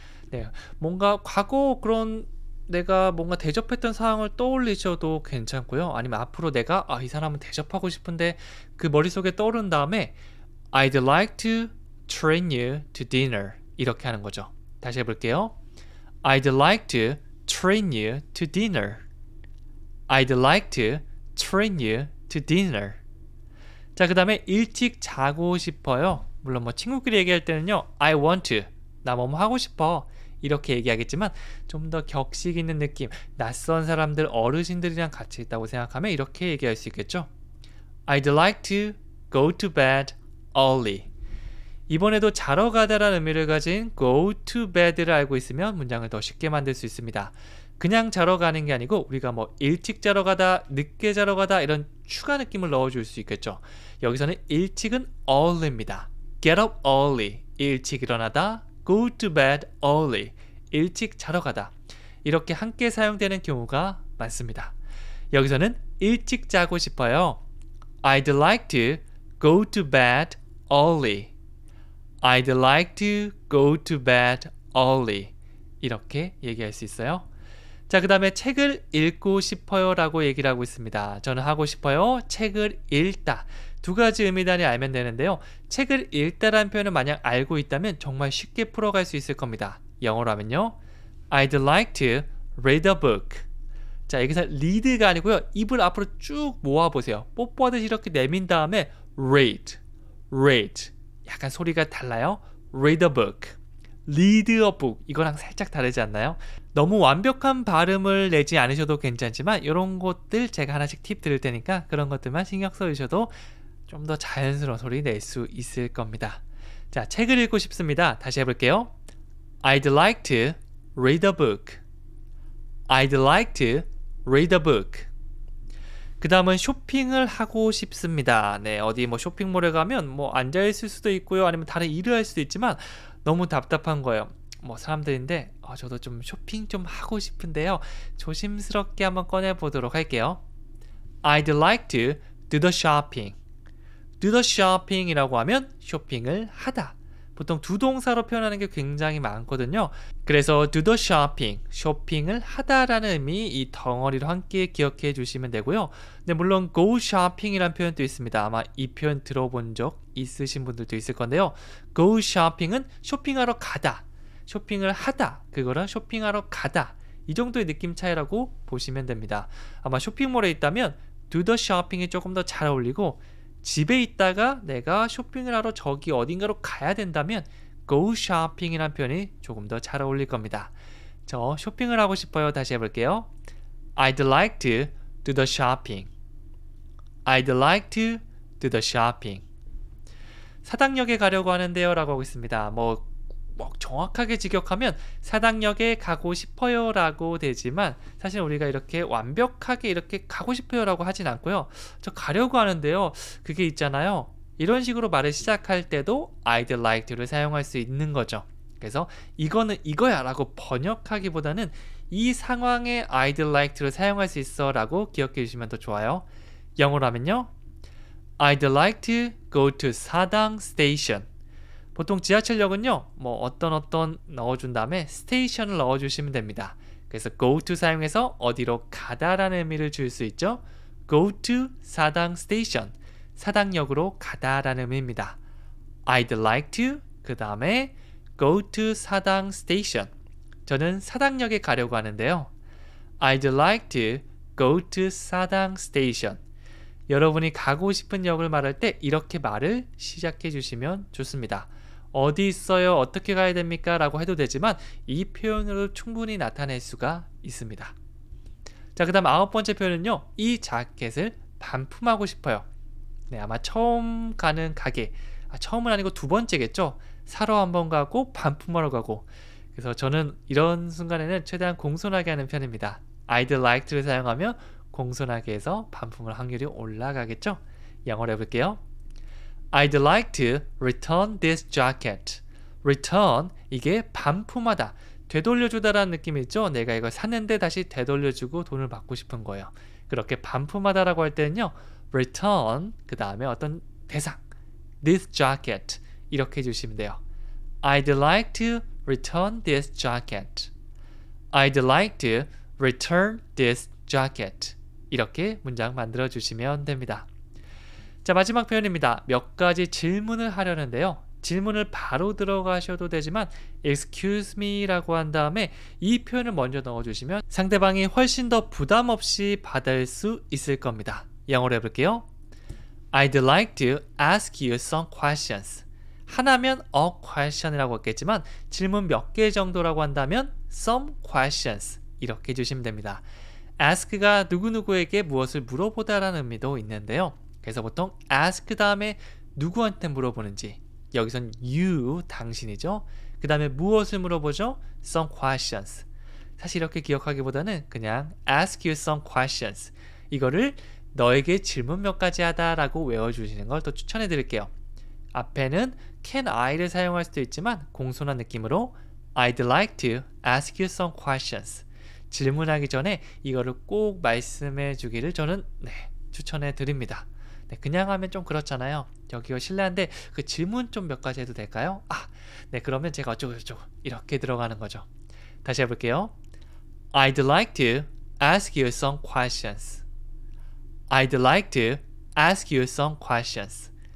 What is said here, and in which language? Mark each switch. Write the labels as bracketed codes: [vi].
[ko] 네, 뭔가 과거 그런 내가 뭔가 대접했던 상황을 떠올리셔도 괜찮고요. 아니면 앞으로 내가 이 사람은 대접하고 싶은데 그 머릿속에 떠오른 다음에 [en] I'd like to treat you to dinner, [ko] 이렇게 하는 거죠. 다시 해볼게요. [en] I'd like to treat you to dinner. I'd like to treat you to dinner. [ko] 자, 그 다음에 일찍 자고 싶어요. 물론 뭐 친구끼리 얘기할 때는요, [en] I want to, [ko] 나 뭐뭐 하고 싶어, 이렇게 얘기하겠지만 좀 더 격식 있는 느낌, 낯선 사람들, 어르신들이랑 같이 있다고 생각하면 이렇게 얘기할 수 있겠죠. [en] I'd like to go to bed early. [ko] 이번에도 자러 가다라는 의미를 가진 go to bed를 알고 있으면 문장을 더 쉽게 만들 수 있습니다. 그냥 자러 가는 게 아니고 우리가 뭐 일찍 자러 가다, 늦게 자러 가다 이런 추가 느낌을 넣어줄 수 있겠죠. 여기서는 일찍은 early입니다. [en] Get up early, [ko] 일찍 일어나다. [en] Go to bed early, [ko] 일찍 자러 가다. 이렇게 함께 사용되는 경우가 많습니다. 여기서는 일찍 자고 싶어요. [en] I'd like to go to bed early. I'd like to go to bed early. [ko] 이렇게 얘기할 수 있어요. 자, 그 다음에 책을 읽고 싶어요 라고 얘기를 하고 있습니다. 저는 하고 싶어요. 책을 읽다. 두 가지 의미단위 알면 되는데요. 책을 읽다라는 표현을 만약 알고 있다면 정말 쉽게 풀어갈 수 있을 겁니다. 영어로 하면요, [en] I'd like to read a book. [ko] 자, 여기서 read가 아니고요, 입을 앞으로 쭉 모아보세요. 뽀뽀하듯이 이렇게 내민 다음에 read, read. 약간 소리가 달라요. [en] read a book, read a book. [ko] 이거랑 살짝 다르지 않나요? 너무 완벽한 발음을 내지 않으셔도 괜찮지만 이런 것들 제가 하나씩 팁 드릴 테니까 그런 것들만 신경 써주셔도 좀 더 자연스러운 소리 낼 수 있을 겁니다. 자, 책을 읽고 싶습니다. 다시 해볼게요. [en] I'd like to read a book. I'd like to read a book. [ko] 그 다음은 쇼핑을 하고 싶습니다. 네, 어디 뭐 쇼핑몰에 가면 뭐 앉아있을 수도 있고요. 아니면 다른 일을 할 수도 있지만 너무 답답한 거예요. 뭐 사람들인데 저도 좀 쇼핑 좀 하고 싶은데요. 조심스럽게 한번 꺼내보도록 할게요. [en] I'd like to do the shopping. [ko] do the shopping 이라고 하면 쇼핑을 하다. 보통 두 동사로 표현하는 게 굉장히 많거든요. 그래서 do the shopping, 쇼핑을 하다라는 의미, 이 덩어리로 함께 기억해 주시면 되고요. 네, 물론 go shopping이라는 표현도 있습니다. 아마 이 표현 들어본 적 있으신 분들도 있을 건데요. go shopping은 쇼핑하러 가다, 쇼핑을 하다, 그거랑 쇼핑하러 가다, 이 정도의 느낌 차이라고 보시면 됩니다. 아마 쇼핑몰에 있다면 do the shopping이 조금 더 잘 어울리고, 집에 있다가 내가 쇼핑을 하러 저기 어딘가로 가야 된다면 go shopping이라는 표현이 조금 더 잘 어울릴 겁니다. 저 쇼핑을 하고 싶어요. 다시 해볼게요. [en] I'd like to do the shopping. I'd like to do the shopping. [ko] 사당역에 가려고 하는데요 라고 하고 있습니다. 뭐 정확하게 직역하면 사당역에 가고 싶어요 라고 되지만 사실 우리가 이렇게 완벽하게 이렇게 가고 싶어요 라고 하진 않고요. 저 가려고 하는데요, 그게 있잖아요. 이런 식으로 말을 시작할 때도 I'd like to를 사용할 수 있는 거죠. 그래서 이거는 이거야 라고 번역하기보다는 이 상황에 I'd like to를 사용할 수 있어 라고 기억해 주시면 더 좋아요. 영어로 하면요, [en] I'd like to go to 사당 station. [ko] 보통 지하철역은요, 뭐 어떤 넣어준 다음에 스테이션을 넣어주시면 됩니다. 그래서 go to 사용해서 어디로 가다라는 의미를 줄 수 있죠. go to 사당 station, 사당역으로 가다라는 의미입니다. [en] I'd like to, [ko] 그 다음에 [en] go to 사당 station. [ko] 저는 사당역에 가려고 하는데요. [en] I'd like to go to 사당 station. [ko] 여러분이 가고 싶은 역을 말할 때 이렇게 말을 시작해 주시면 좋습니다. 어디 있어요? 어떻게 가야 됩니까? 라고 해도 되지만 이 표현으로 충분히 나타낼 수가 있습니다. 자, 그 다음 9번째 표현은요. 이 자켓을 반품하고 싶어요. 네, 아마 처음 가는 가게, 처음은 아니고 두 번째겠죠. 사러 한번 가고 반품하러 가고. 그래서 저는 이런 순간에는 최대한 공손하게 하는 편입니다. I'd like to를 사용하면 공손하게 해서 반품할 확률이 올라가겠죠. 영어로 해볼게요. [en] I'd like to return this jacket. [ko] return, 이게 반품하다, 되돌려주다라는 느낌이 있죠. 내가 이걸 샀는데 다시 되돌려주고 돈을 받고 싶은 거예요. 그렇게 반품하다라고 할 때는요, return, 그 다음에 어떤 대상, this jacket, 이렇게 해주시면 돼요. [en] I'd like to return this jacket. I'd like to return this jacket. [ko] 이렇게 문장 만들어 주시면 됩니다. 자, 마지막 표현입니다. 몇 가지 질문을 하려는데요. 질문을 바로 들어가셔도 되지만 excuse me 라고 한 다음에 이 표현을 먼저 넣어주시면 상대방이 훨씬 더 부담 없이 받을 수 있을 겁니다. 영어로 해볼게요. [en] I'd like to ask you some questions. [ko] 하나면 a question이라고 했겠지만 질문 몇 개 정도라고 한다면 some questions 이렇게 해주시면 됩니다. ask가 누구누구에게 무엇을 물어보다라는 의미도 있는데요. 그래서 보통 ask 다음에 누구한테 물어보는지, 여기선 you, 당신이죠. 그 다음에 무엇을 물어보죠? [en] some questions. [ko] 사실 이렇게 기억하기보다는 그냥 ask you some questions, 이거를 너에게 질문 몇 가지 하다 라고 외워주시는 걸 또 추천해 드릴게요. [en] 앞에는 can I를 [ko] 사용할 수도 있지만 공손한 느낌으로 [en] I'd like to ask you some questions. [ko] 질문하기 전에 이거를 꼭 말씀해 주기를 저는 추천해 드립니다. 그냥 하면 좀 그렇잖아요. 여기가 실례한데 그 질문 좀 몇 가지 해도 될까요? 네, 그러면 제가 어쩌고저쩌고 이렇게 들어가는 거죠. 다시 해볼게요. [en] I'd like to ask you some questions. I'd like to ask you some questions.